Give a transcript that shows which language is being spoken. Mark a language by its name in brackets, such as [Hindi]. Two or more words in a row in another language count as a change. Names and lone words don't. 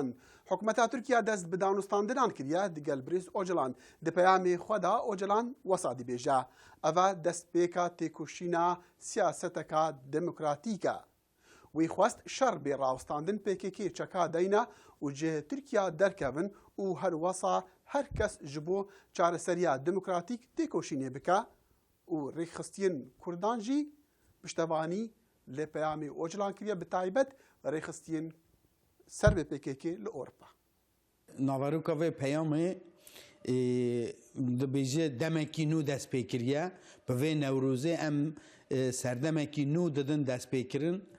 [Kurdish] حکومەتا تورکیا دەست بە دانوستاندنان کردە دیگەل بریز ئۆجەڵان دی پەیامی خۆدا ئۆجەڵان وەسا دیبێژە ئەڤە دەستپێکە تێکۆشینە سیاسەتەکە دموکراتیکە. وی خواست شەڕ بێ ڕاوستاندن پێکێکی چەکا دەینە و جێ تورکیا دەرکەون و هەروەسا هەر کەس ji بۆ چارەسەریە دموکراتیک تێکۆشینێ بکە و ڕێکخستیین کوردان jî piştevanî lê peyamê Ocalan kiriye bi taybet rêxistiyên ser bê PKK li Ewropa. Navaroka vê peyamê dibêje demekî nû destpêkiriye bi vê Newrozê em serdemekî nû didin destpêkirin.